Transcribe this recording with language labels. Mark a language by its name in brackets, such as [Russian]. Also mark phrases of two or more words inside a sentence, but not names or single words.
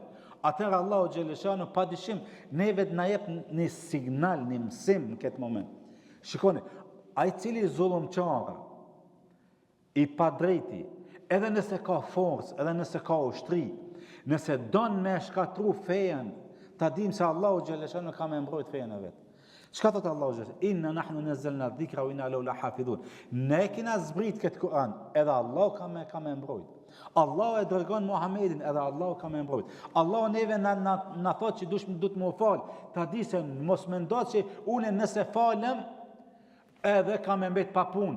[Albanian] Atëherë Allahu xhaleshanu padyshim neve na jep një signal, një mësim në këtë moment. Shikoni, ai i cili zullumçar, i padrejti, edhe nëse ka forcë, edhe nëse ka ushtri, nëse don me shkatru fejen, ta dim se Allahu xhaleshanu ka me mbrojt fejen e vet. Çka thot Allahu xhaleshanu? [Arabic] إنا نحن نزلنا الذكر وإنا له لحافظون. [Albanian] Ne kena zbrit këtë Kur'an, edhe Allahu ka me mbrojt. Allahu e dërgon Muhamedin, edhe Allahu ka me mbrojt. Allahu neve na thot që duhet më fal, ta di se mos mendo se unë nëse falem edhe ka me mbet pa punë.